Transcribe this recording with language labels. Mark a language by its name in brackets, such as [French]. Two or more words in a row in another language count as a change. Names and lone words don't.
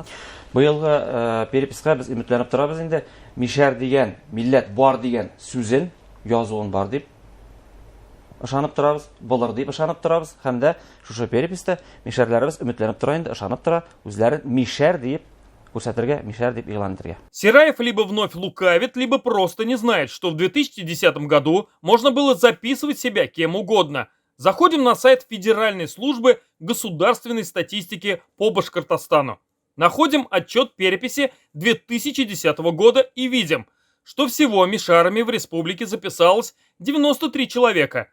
[Tatar] Быелгы переписка без өметләнеп торабыз инде. Мишәр дигән, милләт бар дигән сүзен, язуын бар дип ышанып торабыз, булыр дип ышанып торабыз. Һәм дә шушы переписта мишәрләребез өметләнеп тора инде, ышанып тора, үзләрен мишәр дип күрсәтергә, мишәр дип игълан итәргә. [Russian] Сераев либо вновь лукавит, либо просто не знает, что в 2010 году можно было записывать себя кем угодно. Заходим на сайт Федеральной службы государственной статистики по Башкортостану. Находим отчет переписи 2010 года и видим, что всего мишарами в республике записалось 93 человека.